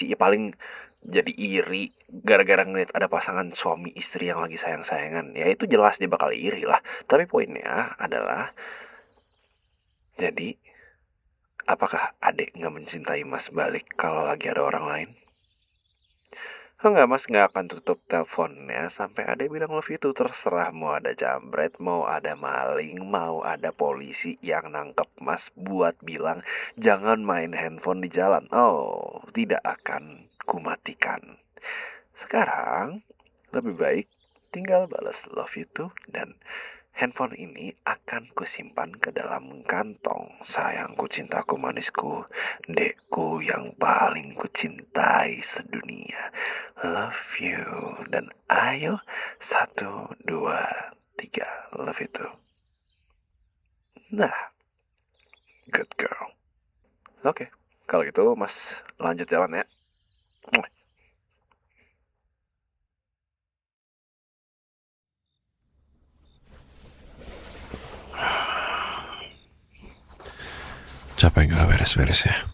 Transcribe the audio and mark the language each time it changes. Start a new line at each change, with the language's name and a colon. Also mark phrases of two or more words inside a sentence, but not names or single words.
Indonesian: Ya paling jadi iri gara-gara ngeliat ada pasangan suami istri yang lagi sayang-sayangan. Ya itu jelas dia bakal iri lah. Tapi poinnya adalah, jadi apakah adek gak mencintai Mas balik kalau lagi ada orang lain? Enggak, Mas gak akan tutup teleponnya sampai adek bilang
English: love you.
Indonesian: Terserah mau ada jambret, mau ada maling, mau ada polisi yang nangkep Mas buat bilang jangan main handphone di jalan. Oh, tidak akan kumatikan. Sekarang lebih baik tinggal balas
English: love you
Indonesian: dan handphone ini akan kusimpan ke dalam kantong. Sayangku, cintaku, manisku, dekku yang paling kucintai sedunia.
English: Love you.
Indonesian: Dan ayo 1, 2, 3.
English: Love you too. Nah, good girl.
Indonesian: Oke, kalau gitu Mas lanjut jalan ya. Capek gak beres-beres ya?